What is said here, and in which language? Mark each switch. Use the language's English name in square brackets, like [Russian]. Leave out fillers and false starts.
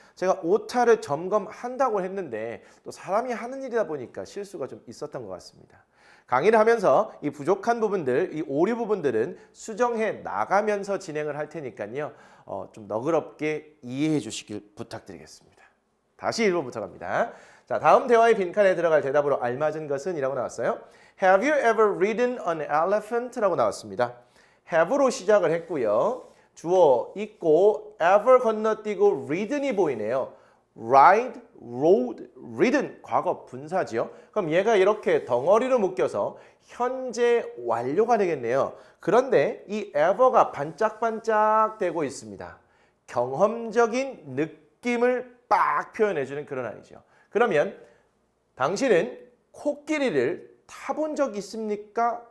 [Korean] 제가 오타를 점검한다고 했는데 또 사람이 하는 일이다 보니까 실수가 좀 있었던 것 같습니다. 강의를 하면서 이 부족한 부분들, 이 오류 부분들은 수정해 나가면서 진행을 할 테니까요, 좀 너그럽게 이해해 주시길 부탁드리겠습니다. 다시 1번부터 갑니다. 자, 다음 대화의 빈칸에 들어갈 대답으로 알맞은 것은 이라고 나왔어요. [English] Have you ever ridden an elephant? [Korean] 라고 나왔습니다. have로 시작을 했고요. 주어 있고 ever 건너뛰고 ridden이 보이네요. [English] ride, rode, ridden [Korean] 과거 분사지요. 그럼 얘가 이렇게 덩어리로 묶여서 현재 완료가 되겠네요. 그런데 이 ever가 반짝반짝 되고 있습니다. 경험적인 느낌을 빡 표현해주는 그런 아이죠. 그러면 당신은 코끼리를 타본 적 있습니까?